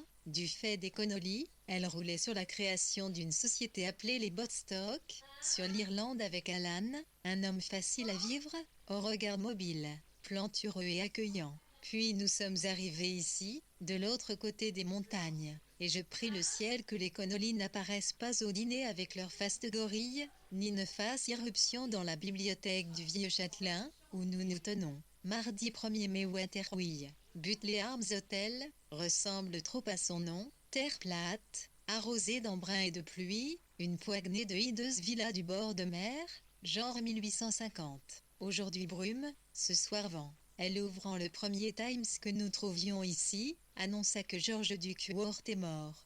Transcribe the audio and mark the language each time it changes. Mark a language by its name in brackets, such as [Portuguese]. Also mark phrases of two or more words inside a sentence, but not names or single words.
[French] Du fait des Connolly, elle roulait sur la création d'une société appelée les Bodstock, sur l'Irlande avec Alan, un homme facile à vivre, au regard mobile, plantureux et accueillant. Puis nous sommes arrivés ici, de l'autre côté des montagnes, et je prie le ciel que les Connolly n'apparaissent pas au dîner avec leur face de gorille, ni ne fassent irruption dans la bibliothèque du Vieux Châtelain, où nous nous tenons. Mardi 1er mai Waterwee. Butley Arms Hotel, ressemble trop à son nom, terre plate, arrosée d'embrun et de pluie, une poignée de hideuse villa du bord de mer, genre 1850. Aujourd'hui brume, ce soir vent. Elle ouvrant le premier Times que nous trouvions ici, annonça que George Duckworth est mort.